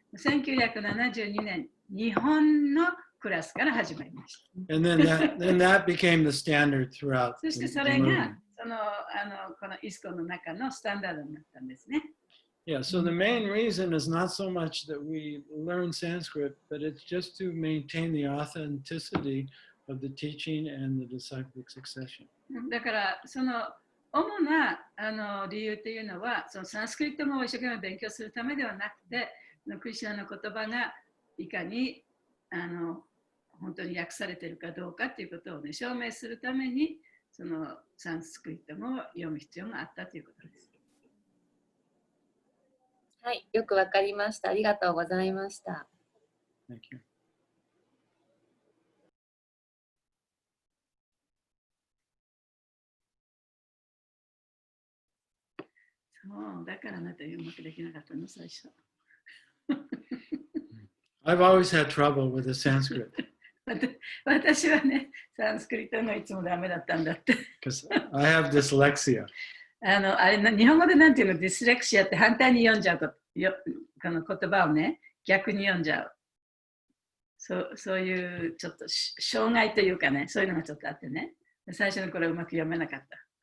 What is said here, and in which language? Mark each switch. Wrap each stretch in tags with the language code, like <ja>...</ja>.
<ja>1972年、日本のクラスから始まりました。</ja> <en>And then that became the standard throughout.</en> <ja>そしてそれがこのイスコンの中のスタンダードになったんですね。</ja> <en>Yeah, so the main reason is not so much that we learn Sanskrit, but it's just to maintain the authenticity of the teaching and the disciplic succession.</en> <ja>だからその主な理由というのは、そのサンスクリット語を一生懸命勉強するためではなくて、クリシュナの言葉がいかに本当に訳されているかどうかということを、ね、証明するために、そのサンスクリット語を読む必要があったということです。はい、よくわかりました。ありがとうございました。</ja> <en>Thank you.</en> <ja>そう、だからあなたうまくできなかったの、最初。</ja> <en>I've always had trouble with the Sanskrit.</en> <ja>私はね、サンスクリットがいつもダメだったんだって。</ja> <en>Because I have dyslexia.</en> <ja>あれ日本語でなんていうの、ディスレクシアって反対に読んじゃうこの言葉をね、逆に読んじゃう。そういうちょっと障害というかね、そういうのがちょっとあってね、最初の頃うまく読めなかった。</ja>